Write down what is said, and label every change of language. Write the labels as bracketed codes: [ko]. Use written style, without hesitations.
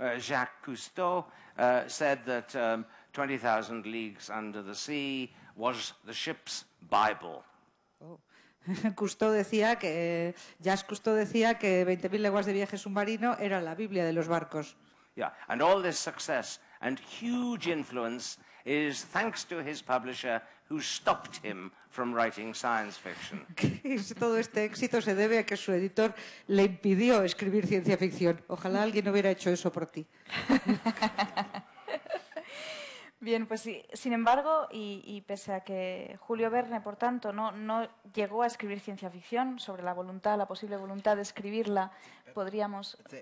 [en] Jacques Cousteau said that 20,000 Leagues Under the Sea was the ship's Bible. [es] Jacques Cousteau decía que 20.000 leguas de viaje submarino era la Biblia de los barcos. [en] Yeah, and all this success and huge influence is thanks to his publisher who stopped him from writing science fiction. [es] Todo este éxito se debe a que su editor le impidió escribir ciencia ficción. Ojalá alguien hubiera hecho eso por ti. Bien, pues sí. Sin embargo, y pese a que Julio Verne, por tanto, no llegó a escribir ciencia ficción, sobre la posible voluntad de escribirla, podríamos...